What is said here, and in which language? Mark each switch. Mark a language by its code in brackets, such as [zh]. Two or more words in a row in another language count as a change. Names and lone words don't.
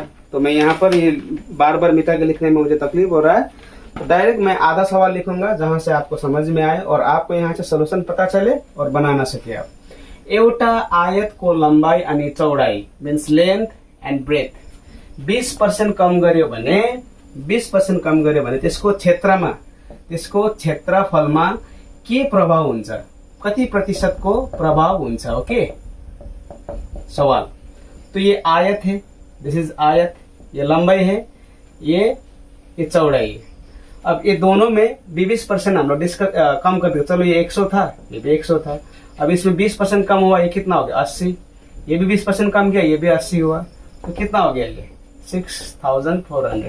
[hi] तो मैं यहाँ पर ये बार बार मिटा के लिखने में मुझे तकलीफ हो रहा है। तो डायरेक्ट मैं आधा सवाल लिखूंगा जहां से आपको समझ में आए और आपको यहाँ से सोल्यूशन पता चले और बनाना सके आप। [ne] एउटा आयत को लंबाई अनि चौड़ाई [en] means length and breadth [ne] 20% कम गर्यो भने, 20% कम गर्यो भने त्यसको क्षेत्रमा, त्यसको क्षेत्रफलमा के प्रभाव हुन्छ, कति प्रतिशतको प्रभाव हुन्छ। [hi] ओके, सवाल। तो ये आयत है, [en] this is [hi] आयत, ये लंबाई है, ये चौड़ाई है। अब ये दोनों में 20% हम लोग कम कर देंगे। चलो ये 100 था, ये भी 100 था। अब इसमें 20% कम हुआ, ये कितना हो गया 80। ये भी 20% कम गया, ये भी 80 हुआ, तो कितना हो गया ये 6400।